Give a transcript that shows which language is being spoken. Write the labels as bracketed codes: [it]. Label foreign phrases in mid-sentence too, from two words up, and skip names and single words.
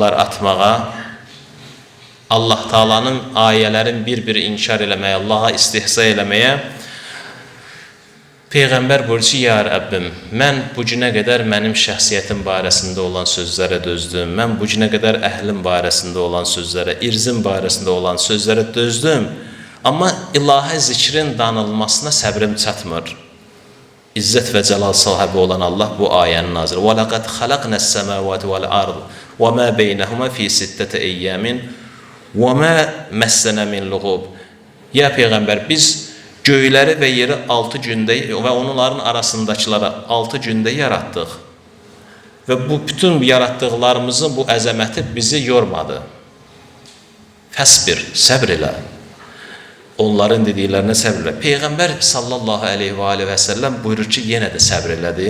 [az] addımlar atmağa Allah Taala'nın ayələrin bir-bir inkar eləməyə, Allaha istihza eləməyə Peyğəmbər buyurur ki, ya Rəbbim, mən bu günə qədər mənim şəxsiyyətim barəsində olan sözlərə dözdüm, mən bu günə qədər əhlim barəsində olan sözlərə, irzim barəsində olan sözlərə dözdüm, amma ilahi zikrin danılmasına səbrim çatmır. İzzət və cəlal sahibi olan Allah bu ayəni nazir. [ar] وَلَقَدْ خَلَقْنَا السَّمَاوَاتِ وَالْأَرْضِ وَمَا بَيْنَهُمَا فِي سِتَّةِ أَيَّامٍ وَمَا مَسَّنَا مِنْ لُغُوبٍ. [az] Ya Peyğəmbər, biz göyləri və yeri 6 gündə və onların arasındakıları 6 gündə yaratdıq. Və bu bütün yaratdıqlarımızın bu əzəməti bizi yormadı. Fəsbir, səbr elə. Onların dediklərinə səbr elə. Peyğəmbər [ar] صلى الله عليه و سلم [az] buyurur ki, yenə də səbr elədi.